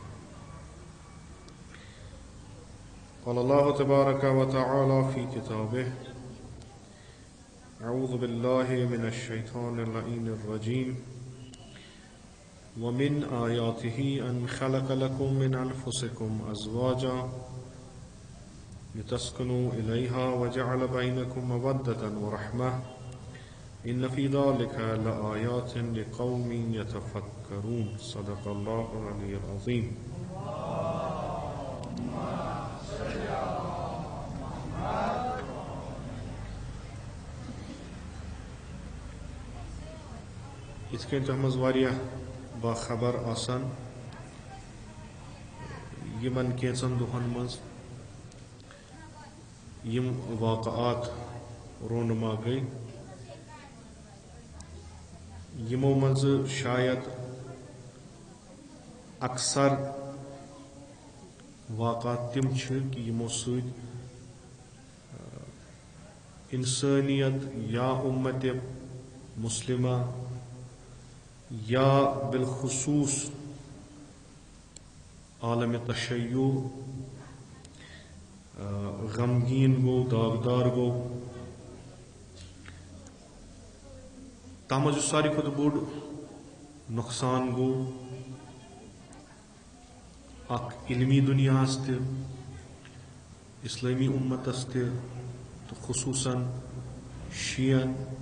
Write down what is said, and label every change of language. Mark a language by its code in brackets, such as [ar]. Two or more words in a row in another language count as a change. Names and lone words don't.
[ar] قال الله تبارك وتعالى في كتابه: أعوذ بالله من الشيطان اللعين الرجيم ومن آياته أن خلق لكم من أنفسكم أزواجا لتسكنوا إليها وجعل بينكم مودة ورحمة إن في ذلك لآيات لقوم يتفكرون. صدق الله العلي العظيم. [ks] یِتھ کٔنۍ تۄہہِ منٛز واریاہ باخبر آسان یِمن کینٛژن دۄہن منٛز یِم واقعات رونما گٔے یِمو منٛزٕ شاید اکثر واقعات تِم چھِ کہِ یِمو سۭتۍ اِنسٲنیت یا اُمتِ مُسلمہ یا بالخصوص عالمِ تشیع غمگین گوٚو داغدار گوٚو. تَتھ منٛز یُس ساروی کھۄتہٕ بوٚڑ نۄقصان گوٚو اکھ علمی دُنیاہس تہِ اسلٲمی اُمتس تہِ تہٕ خصوٗصن شِیَن